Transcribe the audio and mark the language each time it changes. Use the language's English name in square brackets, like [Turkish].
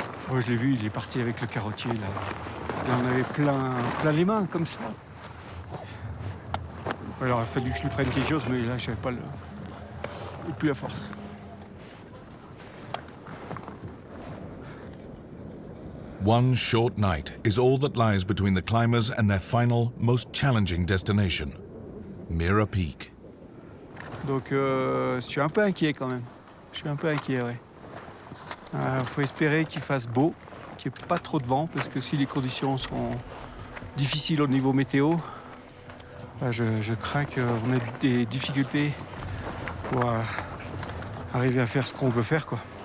[French] Moi, je l'ai vu, il est parti avec le carottier là. Il en avait plein les mains comme ça. Alors, il a fallu que je lui prenne quelque chose, mais là, je n'avais pas plus la force. [English] One short night is all that lies between the climbers and their final, most challenging destination, Mira Peak. [French] Donc, je suis un peu inquiet quand même. Je suis un peu inquiet, ouais. Faut espérer qu'il fasse beau, qu'il n'y ait pas trop de vent, parce que si les conditions sont difficiles au niveau météo, je crains qu'on ait des difficultés pour arriver à faire ce qu'on veut faire, quoi.